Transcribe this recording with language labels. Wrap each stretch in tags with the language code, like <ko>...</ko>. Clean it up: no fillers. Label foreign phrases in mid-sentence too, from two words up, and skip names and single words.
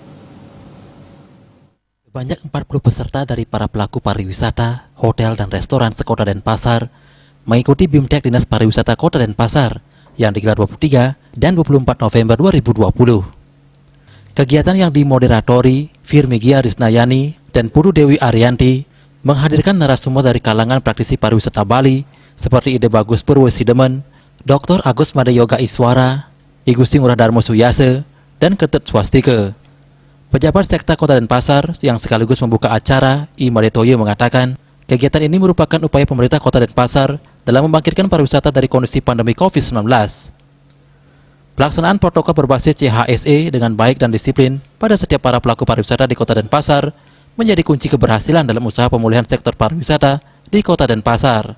<id>Sebanyak 40 peserta dari para pelaku pariwisata, hotel, dan restoran sekota Denpasar mengikuti BIMTEK Dinas Pariwisata Kota Denpasar yang digelar 23 dan 24 November 2020. Kegiatan yang dimoderatori Firmigia Risnayani dan Pudu Dewi Arianti menghadirkan narasumber dari kalangan praktisi pariwisata Bali seperti Ide Bagus Purwesidemen, Dr. Agus Madayoga Iswara, I Gusti Ngurah Darmo Suyase, dan Ketut Swastike. Pejabat Sekta Kota Denpasar yang sekaligus membuka acara, I Madetoyo mengatakan, kegiatan ini merupakan upaya pemerintah Kota Denpasar dalam membangkitkan pariwisata dari kondisi pandemi COVID-19. Pelaksanaan protokol berbasis CHSE dengan baik dan disiplin pada setiap para pelaku pariwisata di Kota Denpasar menjadi kunci keberhasilan dalam usaha pemulihan sektor pariwisata di Kota Denpasar.</id>